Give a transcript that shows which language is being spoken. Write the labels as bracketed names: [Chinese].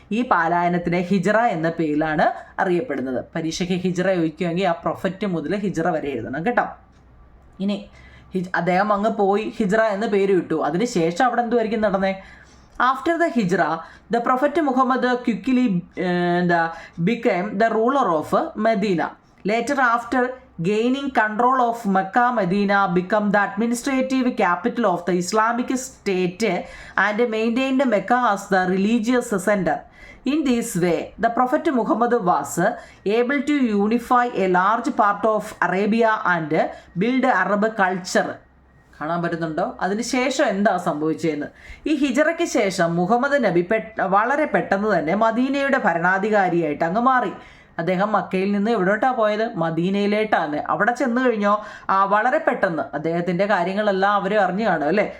[Malayalam] ഈ പലായനത്തിനെ ഹിജ്റ എന്ന പേരിലാണ് അറിയപ്പെടുന്നത്. പരീക്ഷയ്ക്ക് ഹിജ്റ ചോദിക്കുമെങ്കിൽ ആ പ്രൊഫറ്റ് മുതൽ ഹിജ്റ വരെ എഴുതണം കേട്ടോ. ഇനി അദ്ദേഹം അങ്ങ് പോയി ഹിജ്റ എന്ന് പേര് ഇട്ടു. അതിനുശേഷം അവിടെ എന്തുമായിരിക്കും നടന്നേ? [English] After the Hijrah, the Prophet Muhammad quickly became the ruler of Medina. Later, after gaining control of Mecca, Medina became the administrative capital of the Islamic State and maintained Mecca as the religious center. In this way, the Prophet Muhammad was able to unify a large part of Arabia and build Arab culture. [Malayalam] കാണാൻ പറ്റുന്നുണ്ടോ? അതിനുശേഷം എന്താ സംഭവിച്ചതെന്ന്. ഈ ഹിജറയ്ക്ക് ശേഷം മുഹമ്മദ് നബി വളരെ പെട്ടെന്ന് തന്നെ മദീനയുടെ ഭരണാധികാരിയായിട്ട് അങ്ങ് മാറി. അദ്ദേഹം മക്കയിൽ നിന്ന് എവിടോട്ടാണ് പോയത്? മദീനയിലേട്ടാണ്. അവിടെ ചെന്ന് കഴിഞ്ഞോ വളരെ പെട്ടെന്ന് അദ്ദേഹത്തിൻ്റെ കാര്യങ്ങളെല്ലാം അവർ അറിഞ്ഞു കാണും അല്ലേ.